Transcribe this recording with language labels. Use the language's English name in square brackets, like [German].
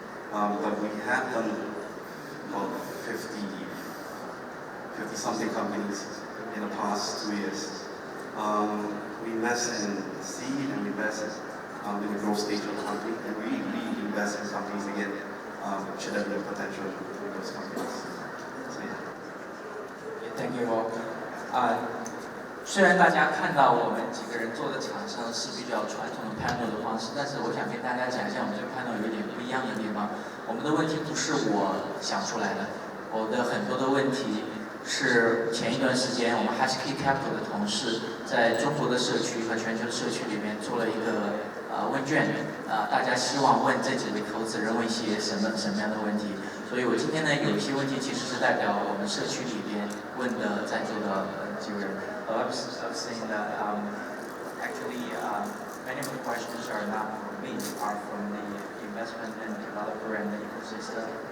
[English] But we have done about 50-something companies in the past 2 years. We invest in seed and we invest in the growth stage of the company, and we invest in companies again, should have the potential in those companies. Thank you all. [Chinese] 虽然大家看到我们几个人坐的场上是比较传统的 panel 的方式，但是我想跟大家讲一下我们这个 panel 有点不一样的地方。我们的问题不是我想出来的，我的很多的问题是前一段时间我们 HashKey Capital 的同事在中国的社区和全球的社区里面做了一个问卷，大家希望问这几位投资人问一些什么样的问题。所以我今天呢有一些问题其实是代表我们社区里边问的在座的几位人。 [English] I was saying that actually many of the questions are not from me, are from the investment and developer and the ecosystem.